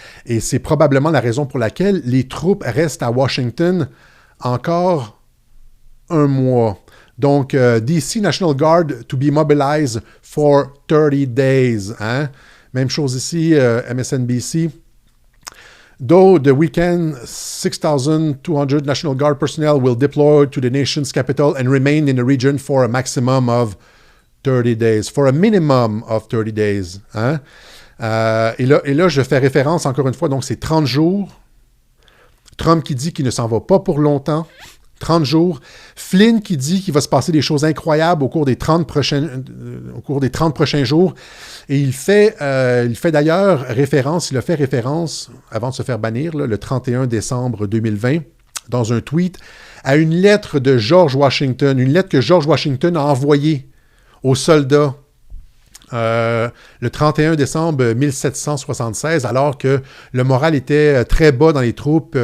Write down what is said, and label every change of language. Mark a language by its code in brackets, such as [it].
[fr] Et c'est probablement la raison pour laquelle les troupes restent à Washington encore 1 mois. [en] Donc, DC National Guard to be mobilized for 30 days. Hein? [fr] Même chose ici, MSNBC. [en] Though the weekend, 6,200 National Guard personnel will deploy to the nation's capital and remain in the region for a maximum of 30 days. For a minimum of 30 days. Hein? [fr] Et là, je fais référence, encore une fois, donc c'est 30 jours. Trump qui dit qu'il ne s'en va pas pour longtemps. 30 jours. Flynn qui dit qu'il va se passer des choses incroyables au cours des 30 prochains jours. Et il fait d'ailleurs référence, il a fait référence, avant de se faire bannir, là, le 31 décembre 2020, dans un tweet, à une lettre de George Washington, une lettre que George Washington a envoyée aux soldats le 31 décembre 1776, alors que le moral était très bas dans les troupes.